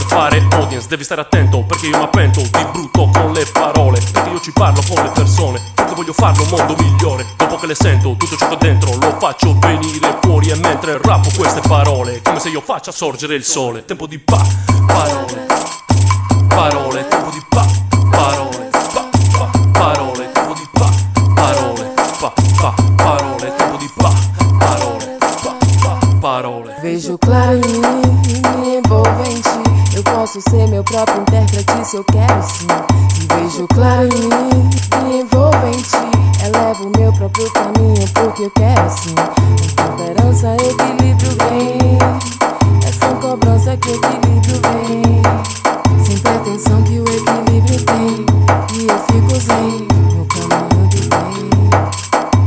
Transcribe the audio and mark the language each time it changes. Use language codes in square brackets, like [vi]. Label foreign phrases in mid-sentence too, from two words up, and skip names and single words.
[it] fare audience, devi stare attento, perché io mi appento di brutto con le parole, perché io ci parlo con le persone, perché voglio farlo un mondo migliore, dopo che le sento tutto ciò che ho dentro lo faccio venire fuori, e mentre rappo queste parole come se io faccia sorgere il sole, tempo di parole, parole, tempo di parole, parole, tempo di parole, parole, tempo di parole. [pt] Vejo claro em mim e me envolvo em ti. Eu posso ser meu próprio intérprete se eu quero sim. E vejo claro em mim e me envolvo em ti. Elevo o meu próprio caminho porque eu quero sim. Com temperança, equilíbrio vem, é sem cobrança que equilíbrio vem, sem pretensão que o equilíbrio tem, e eu fico zen, no caminho do bem.